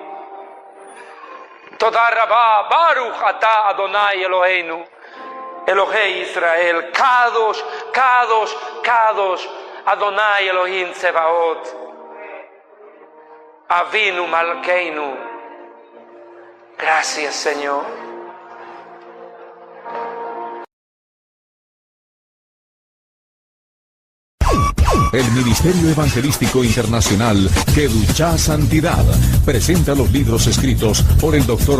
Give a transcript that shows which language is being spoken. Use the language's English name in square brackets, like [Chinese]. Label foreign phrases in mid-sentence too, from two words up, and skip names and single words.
[Hebrew] תודה רבה ברוך אתה אדוני אלוהינו אלוהי ישראל קדוש קדוש קדוש אדוני אלוהים צבאות אבינו מלכנו. [Spanish] Gracias, Señor. El Ministerio Evangelístico Internacional Kedushá Santidad presenta los libros escritos por el Dr.